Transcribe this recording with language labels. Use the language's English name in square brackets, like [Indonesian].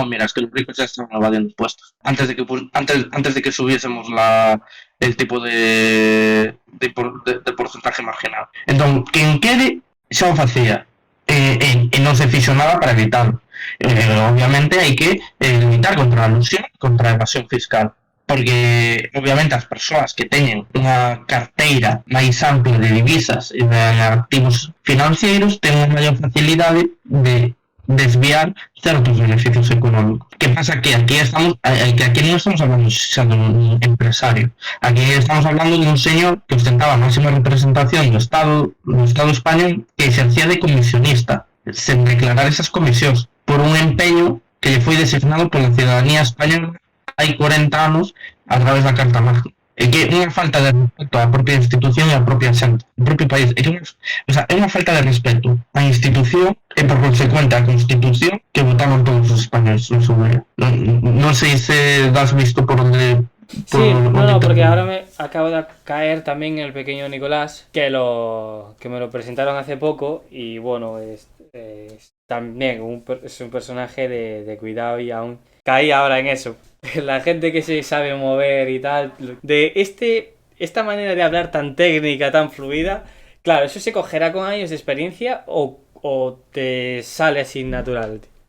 [Spanish] No, mira, es que los ricos ya están evadiendo impuestos. Antes de que subiésemos el tipo de porcentaje marginal. [Galician] Entón, quen quede xa o facía. E non se fixo nada para evitarlo. Obviamente hai que limitar contra a ilusión, contra a evasión fiscal. Porque obviamente as persoas que teñen unha carteira máis ampla de divisas e de activos financeiros ten unha maior facilidade de desviar certos beneficios económicos. Que pasa que aquí non estamos hablando xa dun empresario. Aquí estamos [Spanish] hablando de un señor [Galician] que ostentaba a máxima representación do Estado español, que exercía de comisionista, sen declarar esas comisións, por un empeño que lle foi designado pola ciudadanía española hai 40 anos a través da Carta Magna. É que é unha falta de respeto á propia institución e á propia xente, ao propio país. É unha falta de respeto á institución e por consecuente á Constitución que votaron todos os españoles [Spanish] en su día. [Galician] Non sei se das visto por onde... [Spanish] Sí, no, porque ahora me acabo de caer también el pequeño Nicolás, que me lo presentaron hace poco y bueno, es también es un personaje de cuidado y aún caí ahora en eso. La gente que se sabe mover y tal, de esta manera de hablar tan técnica, tan fluida, claro, ¿eso se cogerá con años de experiencia o te sale así natural?